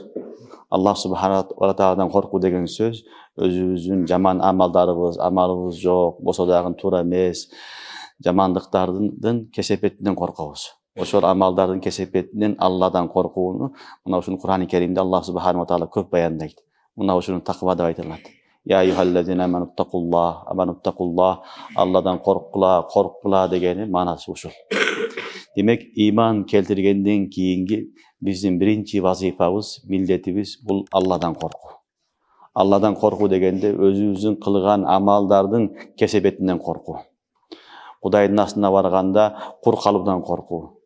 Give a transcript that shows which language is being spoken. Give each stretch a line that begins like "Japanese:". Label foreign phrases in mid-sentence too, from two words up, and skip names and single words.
Kyrgyz: Аллах
Arabic: سبحانه وتعالى
Kyrgyz: коркуу деген сөз өзүбүздүн жаман амалыбыз жок, болсо дагы туура эмес, жамандыктардын кесепетинен коркобуз. Ошол амалдардын кесепетинен Алладан коркууну мына ушул Кур'ан-ы Каримде Аллах
Arabic: سبحانه وتعالى
Kyrgyz: көп баяндайт. Мына ушуну таква деп айтылат.
Arabic: يا أيها الذين آمنوا اتقوا الله,
Kyrgyz: Аллахдан коркула дегени маанисы ушул. Демек, иман келтиргенден кийинки биздин биринчи вазифабыз, милдетибиз бул Алладан коркуу. Алладан коркуу дегенде өзүбүздүн кылган амалдардын кесепетинен коркуу. Кудайдын астына барганда кур калуудан коркуу.